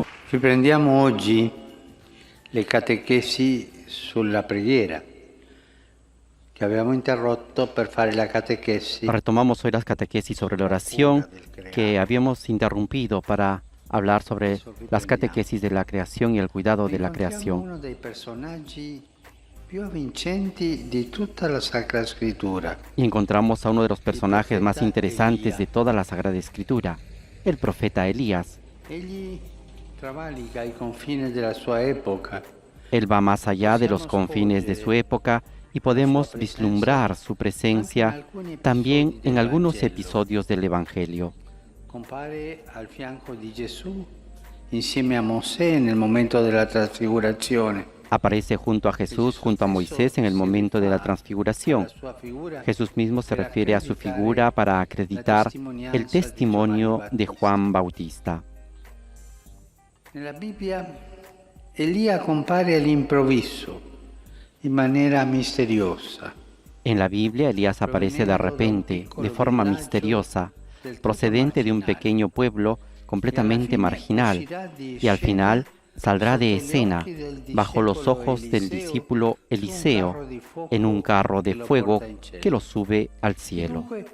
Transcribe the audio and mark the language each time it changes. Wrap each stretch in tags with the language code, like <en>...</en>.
<it>Riprendiamo oggi le catechesi sulla preghiera,</it> <es>que habíamos</es> <it>interrotto per fare la catechesi.</it> <es>Retomamos hoy las catequesis sobre la oración que habíamos interrumpido para hablar sobre las catequesis de la creación y el cuidado de la creación.</es> <it>Uno dei personaggi più avvincenti di tutta la Sacra Scrittura.</it> <es>Y encontramos a uno de los personajes más interesantes de toda la Sagrada Escritura, el profeta Elías.</es> <it>Egli travalica i confini della sua epoca.</it> <es>Él va más allá de los confines de su época y podemos vislumbrar su presencia también en algunos episodios del Evangelio.</es> <it>Compare al fianco di Gesù insieme a Mosè nel momento della trasfigurazione.</it> <es>Aparece junto a Jesús, junto a Moisés en el momento de la transfiguración. Jesús mismo se refiere a su figura para acreditar el testimonio de Juan Bautista.</es> <it>Nella Bibbia Elia compare all'improvviso, in maniera misteriosa.</it> <es>En la Biblia, Elías aparece de repente, de forma misteriosa, procedente de un pequeño pueblo completamente marginal, y al final saldrá de escena bajo los ojos del discípulo Eliseo en un carro de fuego que lo sube al cielo.</es>